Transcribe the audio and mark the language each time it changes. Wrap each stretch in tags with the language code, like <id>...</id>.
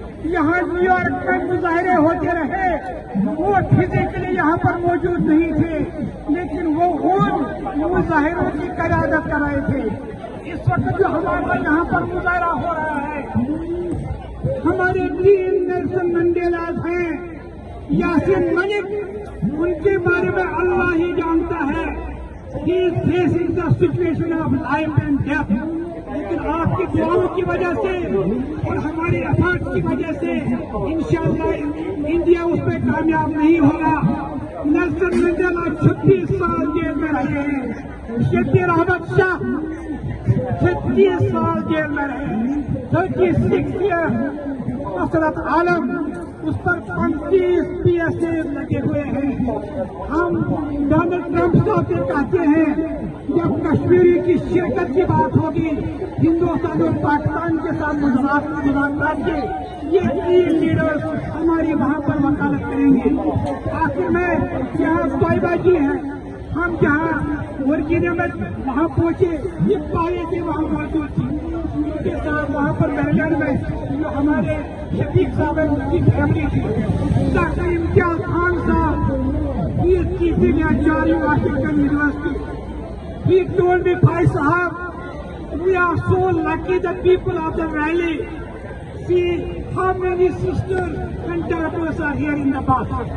<hi>यहाँ न्यूयॉर्क में मुजाहरे होते रहे, वो फिजिकली यहाँ पर मौजूद नहीं थे, लेकिन वो उन मुजाहरों की क़यादत कर रहे थे. इस वक्त जो हमारा यहाँ पर मुजाहरा हो रहा है, हमारे 3 नेल्सन मंडेला हैं. यासिर मलिक, उनके बारे में अल्लाह ही जानता है.</hi> <en>He is facing the situation of life and death.</en> <hi>लेकिन आपकी दुआओं की वजह से और हमारे एफर्ट्स की वजह से इंशाअल्लाह इंडिया उस पर कामयाब नहीं होगा. नेल्सन मंडेला 36 साल जेल में रहे हैं. शकील अहमद शाह 36 साल जेल में रहे. 36 ईयर. मसरत आलम, उस पर 35 PSA लगे हुए हैं. हम डोनाल्ड ट्रंप साहब से कहते हैं, जब कश्मीरी की शिरकत की बात होगी, हिंदुस्तान और पाकिस्तान के साथ मुज़ाकरात के ये 3 लीडर्स हमारी वहाँ पर वकालत करेंगे. आखिर में यहाँ तोयबा जी हैं, हम जहाँ वर्जीनिया में वहाँ पहुँचे, ये पाए थे वहाँ मौजूद थी. उनके साथ वहाँ पर मेरीलैंड में जो हमारे शफीक साहब है, उनकी फैमिली थी.</hi> <en>Doctor Imtiaz Khan sahab, he is teaching at George Washington University. He told me, Bhai Sahab, we are so lucky, the people of the valley. See how many sisters and daughters are here in the bus.</en>